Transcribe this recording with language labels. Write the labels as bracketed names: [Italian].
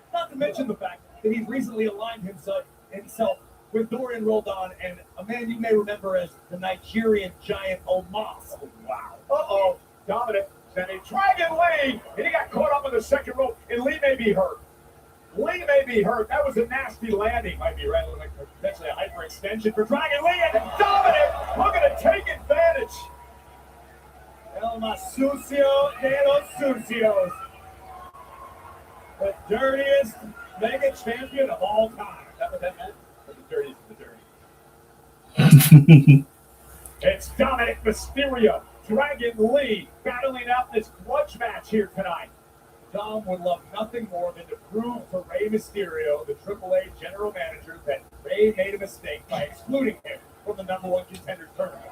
[English] Not to mention the fact that he's recently aligned himself with Dorian Roldan and a man you may remember as the Nigerian giant Omos. Oh, wow. Uh-oh. Dominic sent a Dragon Lee, and he got caught up in the second rope, and Lee may be hurt. Lee may be hurt. That was a nasty landing. Might be right, like potentially a hyperextension for Dragon Lee, and Dominic looking to take advantage. [Spanish] El más sucio de los sucios. [English] The dirtiest Mega Champion of all time. Is that what that meant? Or the dirtiest of the dirty? It's Dominic Mysterio, Dragon Lee, battling out this grudge match here tonight. Dom would love nothing more than to prove to Rey Mysterio, the AAA general manager, that Rey made a mistake by excluding him from the #1 contender tournament.